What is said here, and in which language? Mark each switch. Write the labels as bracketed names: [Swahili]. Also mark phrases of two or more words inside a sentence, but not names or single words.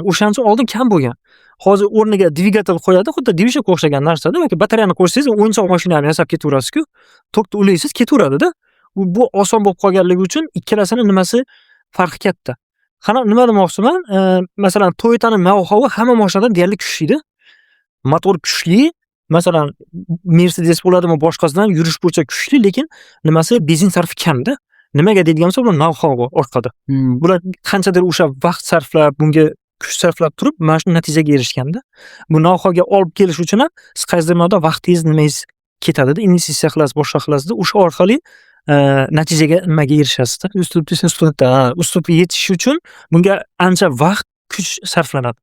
[Uzbek] O'shancha oldin kam bo'lgan. Hozir o'rniga dvigatel qo'yadi, xuddi dvishka o'xshagan narsada. Yoki batareyani qo'ysangiz, o'yinchoq mashinani yasab ketaverasiz-ku. Tokda ulaysiz, ketaveradida. Bu oson bo'lib qolganligi uchun ikkalasini nimasi farqi katta. Qana nima demoqchiman? Masalan, Toyotaning know-how hamma mashinadan deyarli kuchli-da. Motor kuchli, masalan, Mercedes bo'ladimi, boshqasidan yurish bo'yicha kuchli, lekin nimasi benzin sarfi kamda. Nimaga deydigan bo'lsa, bular know-how orqada. Bular qanchadir o'sha vaqt sarflab, bunga kuch sarflab turib, mana shu natijaga erishganda, bu know-howga olib kelish uchun ham siz qaysidir ma'noda vaqtingiz nimangiz ketadi-da, investitsiya qilasiz, boshqa qilasiz-da, o'sha orqali natijaga nimaga erishasizda. Uslubga yetish uchun bunga ancha vaqt, kuch sarflanadi.